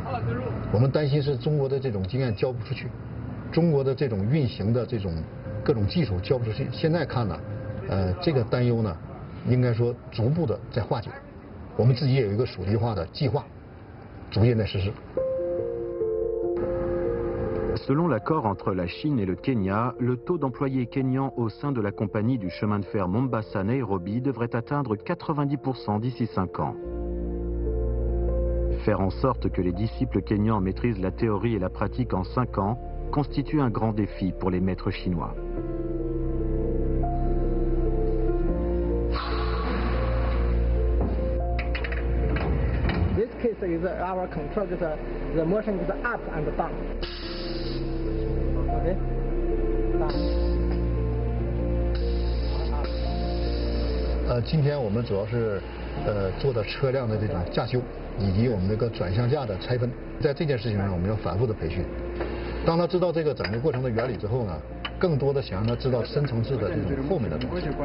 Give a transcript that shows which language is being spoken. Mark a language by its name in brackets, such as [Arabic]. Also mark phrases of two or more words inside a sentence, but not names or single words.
[Chinese] 我们担心是中国的这种经验交不出去，中国的这种运行的这种各种技术交不出去。现在看呢，这个担忧呢，应该说逐步的在化解。我们自己也有一个属地化的计划，逐渐在实施。 [French] Selon l'accord entre la Chine et le Kenya, le taux d'employés kenyans au sein de la compagnie du chemin de fer Mombasa-Nairobi devrait atteindre 90% d'ici 5 ans. Faire en sorte que les disciples kenyans maîtrisent la théorie et la pratique en 5 ans constitue un grand défi pour les maîtres chinois. [English] This case is our control, the motion is up and down. Okay. [Chinese] 今天我们主要是做的车辆的这种驾修，以及我们这个转向架的拆分。在这件事情上，我们要反复的培训。当他知道这个整个过程的原理之后呢，更多的想让他知道深层次的这种后面的东西。